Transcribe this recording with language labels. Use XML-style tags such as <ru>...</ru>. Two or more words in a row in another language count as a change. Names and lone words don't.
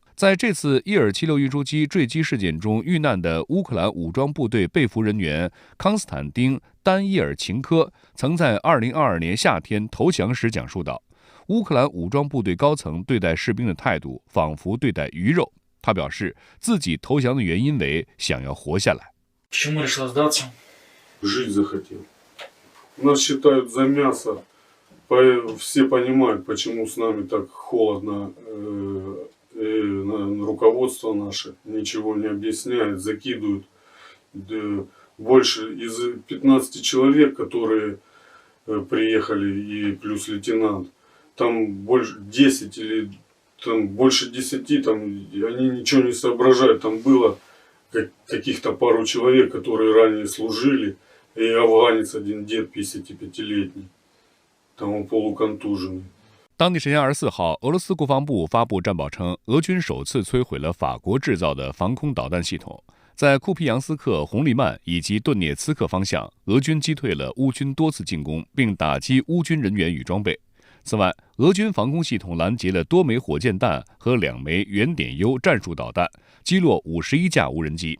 <zh>在这次伊尔76运输机坠机事件中遇难的乌克兰武装部队被俘人员康斯坦丁·丹伊尔琴科曾在2022年夏天投降时讲述道，乌克兰武装部队高层对待士兵的态度仿佛对待鱼肉。他表示，自己投降的原因为想要活下来。</zh> <ru>Почему решила сдаться? Жить захотел. Нас считают за мясо. Все понимают, почему с нами так холодно. Руководство наше ничего не объясняет, закидывают. Больше из 15 человек, которые приехали, и плюс лейтенант, там больше 10 или там больше 10, там они ничего не соображают. Там было каких-то пару человек, которые ранее служили, и афганец один дед 55-летний, там он полуконтуженный.</ru> <zh>当地时间24号，俄罗斯国防部发布战报称，俄军首次摧毁了法国制造的防空导弹系统。在库皮扬斯克、红利曼以及顿涅茨克方向，俄军击退了乌军多次进攻，并打击乌军人员与装备。此外，俄军防空系统拦截了多枚火箭弹和2枚圆点 U 战术导弹，击落51架无人机。</zh>